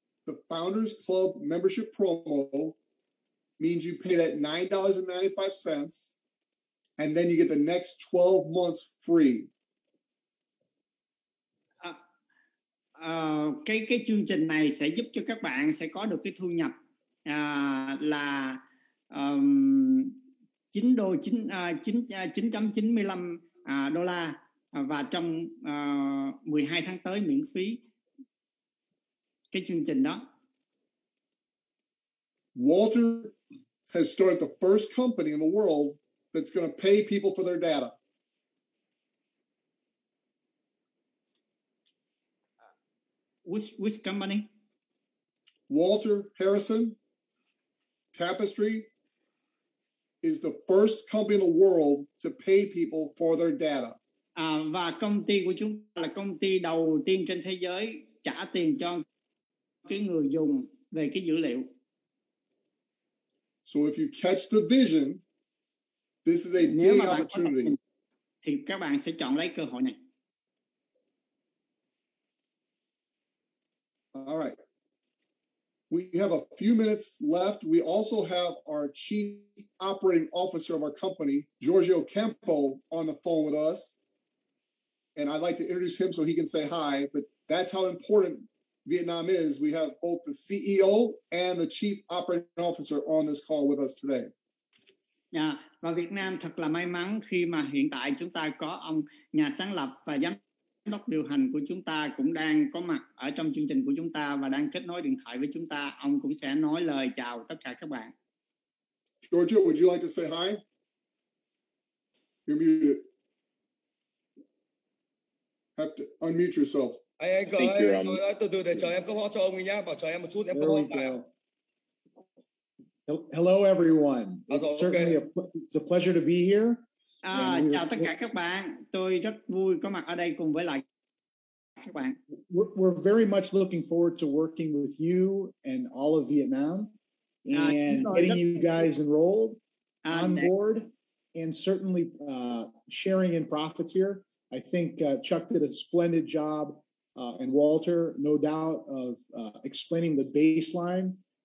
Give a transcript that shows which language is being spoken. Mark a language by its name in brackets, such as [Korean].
[English] the Founders Club membership promo means you pay that $9.95, and then you get the next 12 months free. [Vietnamese] Cái chương trình này sẽ giúp cho các bạn sẽ có được cái thu nhập là 9.95 đô la và trong 12 tháng tới miễn phí cái chương trình đó. [English] Walter has started the first company in the world that's going to pay people for their data. Which company? Walter Harrison, Tapestri, is the first company in the world to pay people for their data. [Vietnamese] Và công ty của chúng ta là công ty đầu tiên trên thế giới trả tiền cho cái người dùng về cái dữ liệu. [English] So if you catch the vision, this is a big opportunity. [Vietnamese] Thì các bạn sẽ chọn lấy cơ hội này. [English] All right. We have a few minutes left. We also have our Chief Operating Officer of our company, Giorgio Campo, on the phone with us. And I'd like to introduce him so he can say hi, but that's how important Vietnam is. We have both the CEO and the Chief Operating Officer on this call with us today. [Vietnamese] Và Việt Nam thật là may mắn khi mà hiện tại chúng ta có ông nhà sáng lập và giám đốc điều hành của chúng ta cũng đang có mặt ở trong chương trình của chúng ta và đang kết nối điện thoại với chúng ta. Ông cũng sẽ nói lời chào tất cả các bạn. [English] Giorgio, would you like to say hi? You're muted. Have to unmute yourself. [Vietnamese] Anh từ từ để chờ em cấp họ cho ông ấy nhá, bảo chờ em một chút em cấp họ lại. [English] Hello everyone. It's a pleasure to be here. [Vietnamese] Chào tất cả các bạn. Tôi rất vui có mặt ở đây cùng với lại các bạn. [English] We're very much looking forward to working with you and all of Vietnam and getting you guys enrolled on board and certainly sharing in profits here. I think Chuck did a splendid job and Walter, no doubt, of explaining the baseline.